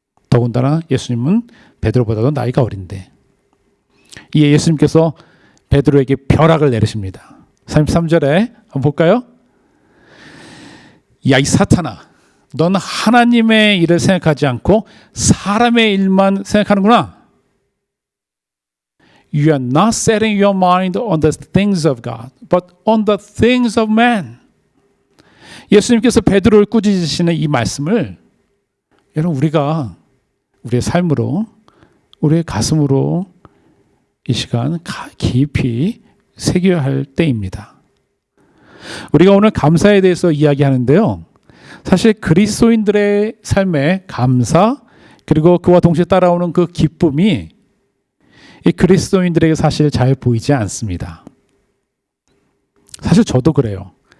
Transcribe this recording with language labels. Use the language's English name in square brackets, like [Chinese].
[Korean] 더군다나 예수님은 베드로보다도 나이가 어린데 이에 예수님께서 베드로에게 벼락을 내리십니다. 33절에 한번 볼까요? 야, 이 사탄아, 넌 하나님의 일을 생각하지 않고 사람의 일만 생각하는구나. [English] You are not setting your mind on the things of God, but on the things of man. [Korean] 예수님께서 베드로를 꾸짖으시는 이 말씀을 여러분 우리가 우리의 삶으로, 우리의 가슴으로 이 시간 깊이 새겨야 할 때입니다. 우리가 오늘 감사에 대해서 이야기하는데요. 사실 그리스도인들의 삶의 감사 그리고 그와 동시에 따라오는 그 기쁨이 이 그리스도인들에게 사실 잘 보이지 않습니다. 사실 저도 그래요.